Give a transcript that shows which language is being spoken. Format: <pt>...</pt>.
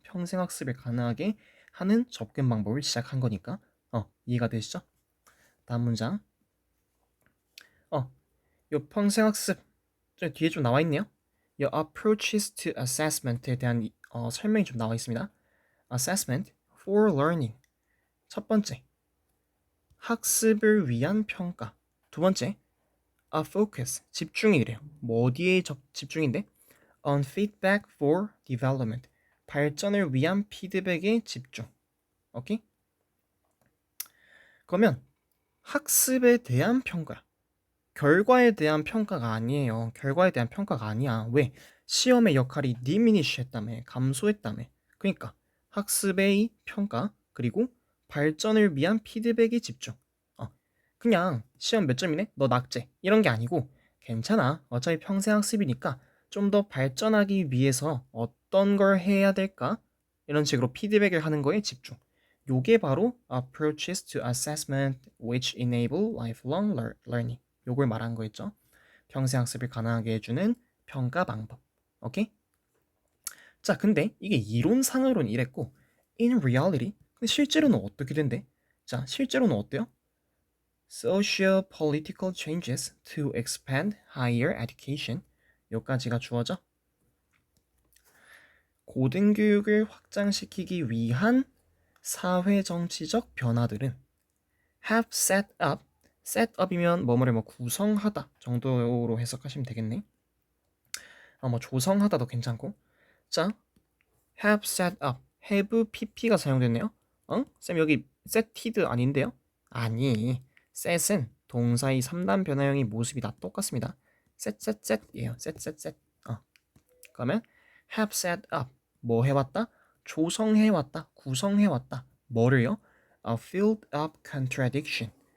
<ko>평생 학습을 가능하게 하는 접근 방법을 시작한 거니까. 이해가 되시죠? 다음 문장. 요 평생 학습 저 뒤에 좀 나와 있네요. 요 approaches to assessment에 대한 설명이 좀 나와 있습니다.</ko> <en>assessment for learning.</en> <ko>첫 번째, 학습을 위한 평가. 두 번째, a focus, 집중이래요. 뭐 어디에 집중인데?</ko> <en>on feedback for development,</en> <ko>발전을 위한 피드백에 집중. 오케이? 그러면 학습에 대한 평가, 결과에 대한 평가가 아니에요. 결과에 대한 평가가 아니야. 왜? 시험의 역할이 diminish 했다며, 감소했다며. 그러니까 학습의 평가, 그리고 발전을 위한 피드백에 집중. 그냥 시험 몇 점이네? 너 낙제. 이런 게 아니고 괜찮아. 어차피 평생 학습이니까 좀 더 발전하기 위해서 어떤 걸 해야 될까? 이런 식으로 피드백을 하는 거에 집중. 요게 바로</ko> <en>approaches to assessment which enable lifelong learning.</en> <ko>요걸 말한 거였죠. 평생 학습을 가능하게 해주는 평가 방법. 오케이? 자, 근데 이게 이론상으로는 이랬고 in reality, 근데 실제로는 어떻게 된대? 자, 실제로는 어때요?</ko> <en>Socio-political changes to expand higher education.</en> <ko>여기까지가 주어져. 고등교육을 확장시키기 위한 사회정치적 변화들은 have set up이면 뭐뭐를 구성하다 정도로 해석하시면 되겠네. 뭐 조성하다도 괜찮고. 자, have set up, have pp가 사용됐네요. 쌤 여기 setted 아닌데요? 아니, set은 동사의 3단 변화형의 모습이 다 똑같습니다. set이에요. set. 그러면 have set up, 뭐 해왔다? 조성해왔다, 구성해왔다. 뭐를요?</ko> <en>filled up contradiction.</en>